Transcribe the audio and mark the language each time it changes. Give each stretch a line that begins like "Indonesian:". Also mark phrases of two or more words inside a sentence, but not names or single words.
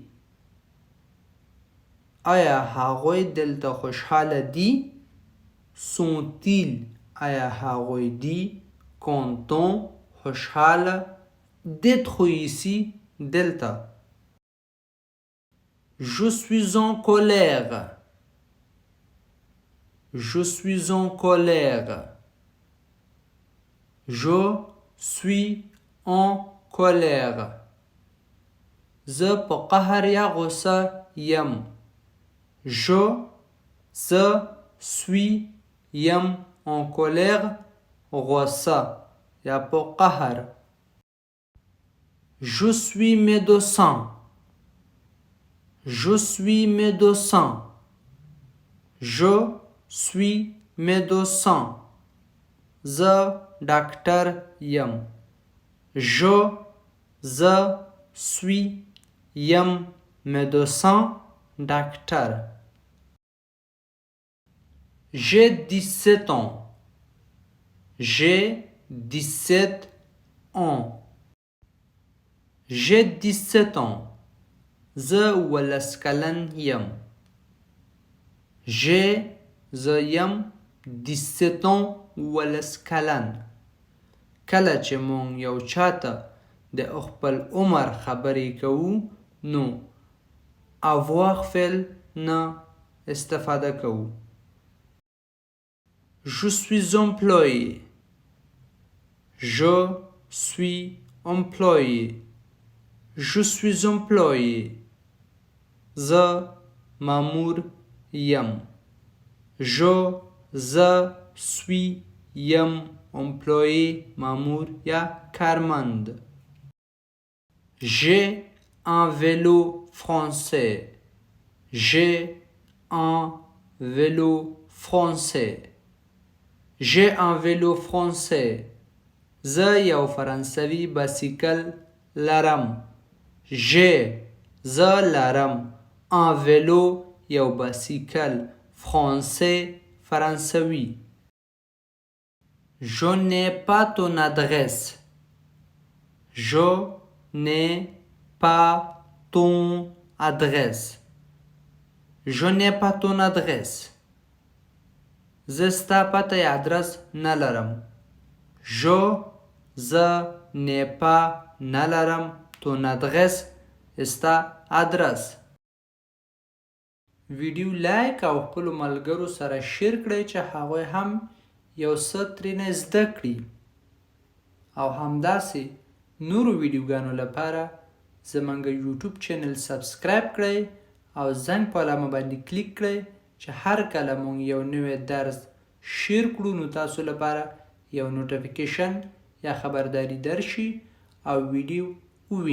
Pashto: آیا هغوی دلته خوشحاله دي؟
French: Sont-ils
Pashto: آیا هغوی دي
French: contents خوشحاله d'être ici دلته. Je suis en colère. Je suis en colère. Je suis en colère.
Pashto: زه په قهر یا غصه یم.
French: Je suis
Pashto: یم
French: en colère
Pashto: غصه یا په قهر.
French: Je suis médecin. Je suis médecin. Je suis médecin.
Pashto: زه ډاکټر یم.
French: Je suis یم médecin ډاکټر. J'ai 17 ans. J'ai 17 ans. J'ai 17 ans.
Pashto: زه 17 کلن یم. زه یم 17 ans 17 کلن. کله چې مونږ یو چاته د خپل عمر خبرې کوو نو avoir فعل نه استفاده کوو.
French: Je suis employé. Je suis employé. Je suis employé.
Pashto: زه مامور یم.
French: Je suis
Pashto: یم employé مامور یا کارمند.
French: J'ai un vélo français. J'ai un vélo français. J'ai un vélo français.
Pashto: زه یو فرانسوي بایسکل لرم. زه لرم
French: un vélo
Pashto: یو بایسکل français فرانسوي.
French: Je n'ai pas ton adresse. Je n'ai pas ton adresse. Je n'ai pas ton adresse.
Pashto: زه ستا پته یا ادرس نه لرم. زه
French: n'ai pas
Pashto: نه لرم
French: ton adresse
Pashto: ستا ادرس. ویډیو لایک او خپلو ملګرو سره شیر کړئ چې هغوی هم یو څه ترېنه زده کړي او همداسې نورو ویډیوګانو لپاره زموږ یوټیوب چینل سبسکرایب کړئ او زنګ په علامه باندې کلیک کړئ چې هر کله مونږ یو نوی درس شیر کړو نو تاسو لپاره یو نوټیفیکیشن یا خبرداری درشي او ویډیو ووینئ.